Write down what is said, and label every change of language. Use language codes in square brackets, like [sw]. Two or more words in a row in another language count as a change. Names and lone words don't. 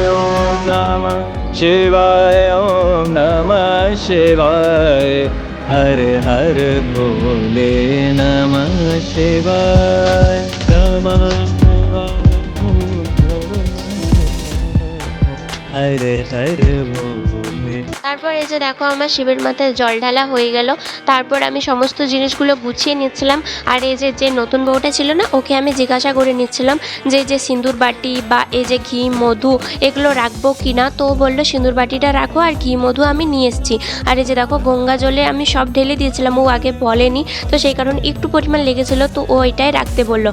[hi] ओम नमः शिवाय ओम नमः शिवाय हर हर भोले नमः शिवाय नमः हर हर भोले। [bn] তারপর এই যে দেখো আমার শিবের মাথায় জল ঢালা হয়ে গেল। তারপর আমি সমস্ত জিনিসগুলো গুছিয়ে নিচ্ছিলাম। আর এই যে নতুন বউটা ছিল না, ওকে আমি জিজ্ঞাসা করে নিচ্ছিলাম যে সিঁদুর বাটি বা এই যে ঘি মধু এগুলো রাখবো কি না। তো ও বললো সিঁদুর বাটিটা রাখো আর ঘি মধু আমি নিয়ে এসেছি। আর এই যে দেখো গঙ্গা জলে আমি সব ঢেলে দিয়েছিলাম, ও আগে বলেনি, তো সেই কারণে একটু পরিমাণ লেগেছিলো, তো ও এটাই রাখতে বললো।